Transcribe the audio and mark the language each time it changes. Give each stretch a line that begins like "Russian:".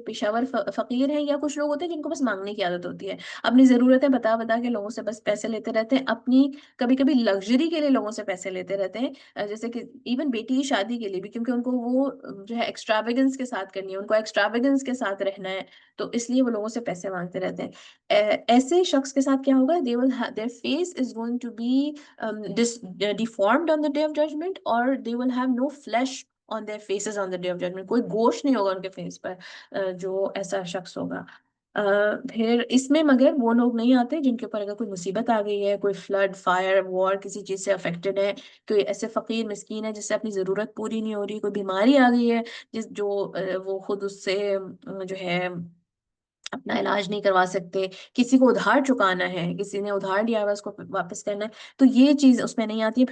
Urdu: پیشاور فقیر ہیں, یا کچھ لوگ ہوتے ہیں جن کو بس مانگنے کی عادت ہوتی ہے, اپنی ضرورتیں بتا کے لوگوں سے بس پیسے لیتے رہتے ہیں, اپنی کبھی کبھی لگژری کے لیے لوگوں سے پیسے لیتے رہتے ہیں, جیسے کہ ایون بیٹی کی شادی کے لیے بھی, کیونکہ ان کو وہ جو ہے ایکسٹراویگنس کے ساتھ کرنی ہے, ان کو ایکسٹراویگنس کے ساتھ رہنا ہے, تو اس لیے وہ لوگوں سے پیسے مانگتے رہتے ہیں. ایسے شخص کے ساتھ کیا ہوگا,
English: their face is going to be deformed on the day of judgment, or they will have no flesh on their faces on the day of judgment.
Urdu: کوئی گوشت نہیں ہوگا ان کے فیس پر, جو ایسا شخص ہوگا. پھر اس میں مگر وہ لوگ نہیں آتے جن کے اوپر اگر کوئی مصیبت آ گئی ہے, کوئی فلڈ, فائر, وار, کسی چیز سے افیکٹڈ ہے, کوئی ایسے فقیر مسکین ہے جس سے اپنی ضرورت پوری نہیں ہو رہی, کوئی بیماری آ گئی ہے جو وہ خود اس سے جو ہے اپنا علاج نہیں کروا سکتے, کسی کو ادھار چکانا ہے, کسی نے ادھار لیا ہوا اس کو واپس کرنا ہے, تو یہ چیز اس میں نہیں آتی ہے.